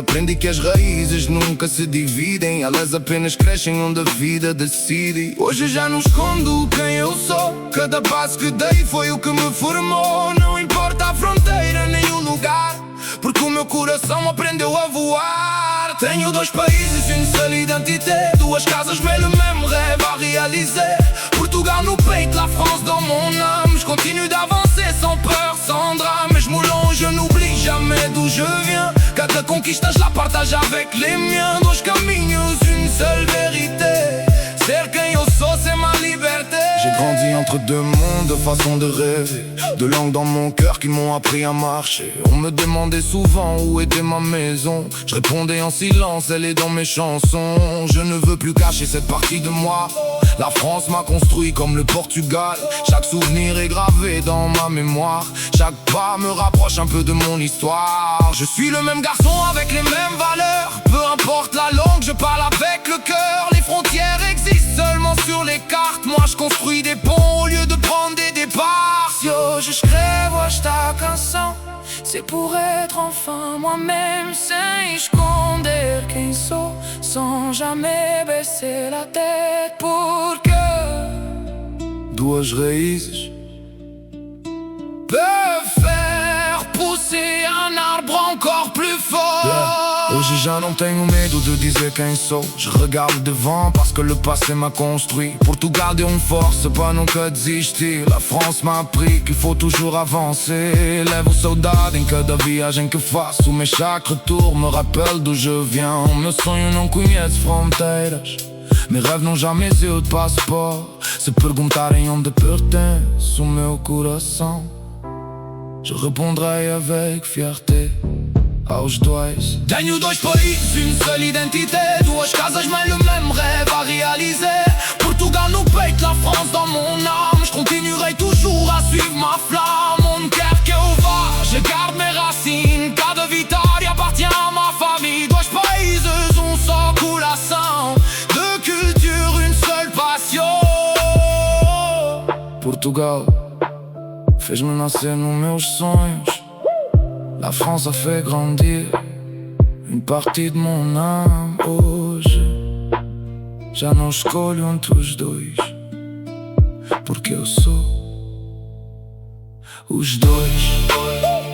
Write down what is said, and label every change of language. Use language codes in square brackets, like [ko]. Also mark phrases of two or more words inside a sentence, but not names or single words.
[pt] Aprendi que as raízes nunca se dividem, elas apenas crescem onde a vida decide. Hoje já não escondo quem eu sou, cada passo que dei foi o que me formou. Não importa a fronteira nem o lugar, porque o meu coração aprendeu a voar. Tenho dois países, [fr] une seule identité, [pt] duas casas, [fr] mais le même rêve à réaliser. [pt] Portugal no peito, [fr] la France dans mon âme. Je continue d'avancer sans peur, sans drame. [pt] Mesmo longe, [fr] je n'oublie jamais d'où je viens. [pt] Cada conquista, [fr] je la partage avec les miens. [pt] Dois caminhos, [fr] une seule vérité. [pt] Ser quem eu sou, [fr] c'est ma liberté. J'ai grandi entre deux mondes, façon de rêver, deux langues dans mon cœur qui m'ont appris à marcher. On me demandait souvent où était ma maison, je répondais en silence, elle est dans mes chansons. Je ne veux plus cacher cette partie de moi. La France m'a construit comme le Portugal. Chaque souvenir est gravé dans ma mémoire. Chaque pas me rapproche un peu de mon histoire. Je suis le même garçon avec les mêmes valeurs. Peu importe la langue, je parle avec le cœur. Les frontières existent seulement sur les cartes. Moi je construis des ponts au lieu de prendre des départs. [pt] Si hoje escrevo esta canção, [fr] c'est pour être enfin moi-même, [pt] sem esconder quem sou, [fr] sans jamais baisser la tête. [pt] Porque duas raízes [fr] peuvent faire pousser un arbre encore plus fort. [pt] Hoje já não tenho medo de dizer quem sou. [fr] Je regarde devant parce que le passé m'a construit. [pt] Portugal deu-me force para nunca desistir. [fr] La France m'a appris qu'il faut toujours avancer. [pt] Levo saudade em cada viagem que faço, mas [fr] chaque retour me rappelle d'où je viens. [pt] O meu sonho não conhece fronteiras, [fr] mes rêves n'ont jamais eu de passeport. [pt] Se perguntarem onde pertence o meu coração, [fr] je répondrai avec fierté [pt] aos dois. Tenho dois países, [fr] une seule identité, [pt] duas casas, [fr] mais le même rêve à réaliser. [pt] Portugal no peito, [fr] la France dans mon âme. Je continuerai toujours à suivre ma flamme. [pt] Onde quer que eu vá, [fr] je garde mes racines. [pt] Cada vitória [fr] appartient à ma famille. [pt] Dois países, só coração. [fr] Deux cultures, une seule passion. [pt] Portugal fez-me nascer nos meus sonhos. [fr] La France a fait grandir une partie de mon âme. [pt] Hoje já não escolho entre os dois, porque eu sou os dois.